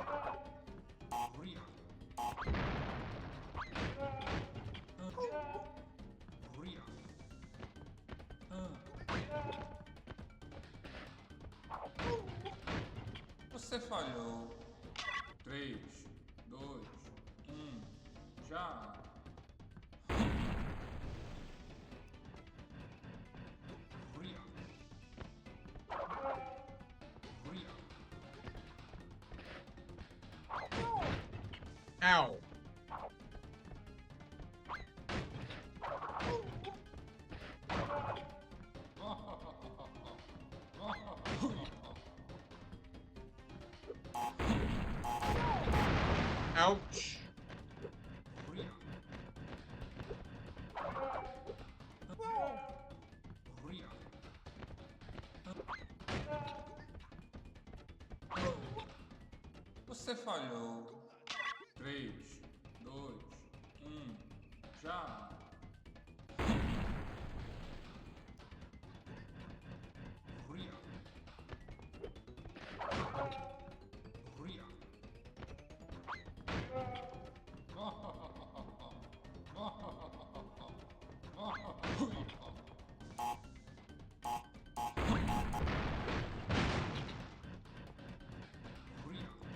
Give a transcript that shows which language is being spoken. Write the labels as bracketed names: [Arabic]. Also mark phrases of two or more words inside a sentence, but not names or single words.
[Portuguese] Ria. Ria. Você falhou. 3, 2, 1. Já. Ria. Ria. Ow. Ouch. Ria. Ria. Você falhou. 3, 2, 1. Já. Ria. Ria. Ria.